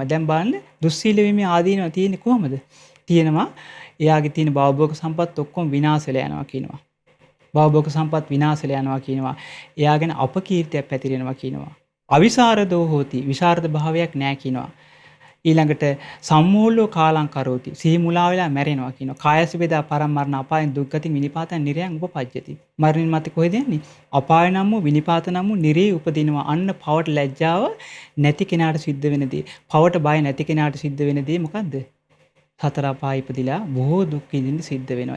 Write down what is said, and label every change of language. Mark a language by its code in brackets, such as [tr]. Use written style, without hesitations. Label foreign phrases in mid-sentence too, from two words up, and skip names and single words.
[si] දැන් බලන්න දුස්සීල වීමේ ආදීනව තියෙන්නේ කොහමද? තියෙනවා එයාගේ තියෙන භවභෝග සම්පත් ඔක්කොම විනාශ වෙලා යනවා කියනවා. භවභෝග සම්පත් විනාශ වෙලා යනවා කියනවා. එයාගෙන අපකීර්තියක් පැතිරෙනවා කියනවා. [pi] අවිසරදෝ හෝති. [si] විසරද භාවයක් නැහැ කියනවා. [pi] ඊළඟට සම්මූලෝ කාලං කරෝති. [si] සිහි මුලා වෙලා මැරෙනවා කියනවා. [pi] කායස වේදා පරමරණ අපායන් දුක්ගතින් විනිපාතන් නිරයන් උපපජ්ජති. [si] මරණින් මත කොහෙද යන්නේ? අපාය නම් වූ විනිපාත නම් වූ නිරේ උපදිනවා. අන්න පවට ලැජ්ජාව නැති කෙනාට සිද්ධ වෙන දේ. පවට බය නැති කෙනාට සිද්ධ වෙන දේ මොකද්ද? සතර අපාය ඉපදිලා බොහෝ දුක් විඳින්න සිද්ධ වෙනවා.